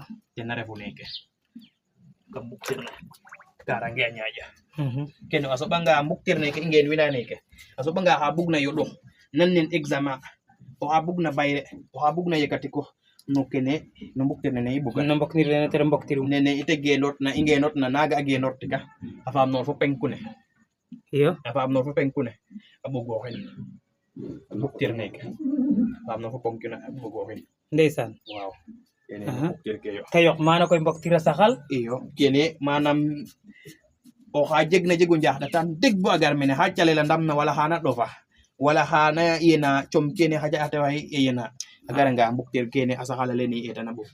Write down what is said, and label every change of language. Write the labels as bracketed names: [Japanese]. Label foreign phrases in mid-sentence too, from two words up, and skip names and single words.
[Serer] tena refu neke kam buktir ne karange a ñaaƴa kene a soɓanga buktir neke i ngeen wina neke a soɓanga xa bugna yoɗox nan nen examen oxa bugna bayre oxa bugna yekatiko no kene no buktir nene i buga no mboknir nene te ref mboktirum nene ite genotna i ngenotna naga a genortika a faam noor fo penku ne iyo a faam noor fo penku ne a ɓogoxin buktir neke a faam noor fo penku ne a ɓogoxin ndeysaan waaw kene buktir ke yo te yoq maana koy mboktir a saxal iyo kene manam oxa jegna jego njaxɗatan deg bo a gar mene xa calela ndamna wala xana ɗofa wala xana yena com kene xa caate waxe yena a garanga mbuktir kene a saxala lene i etana ɓog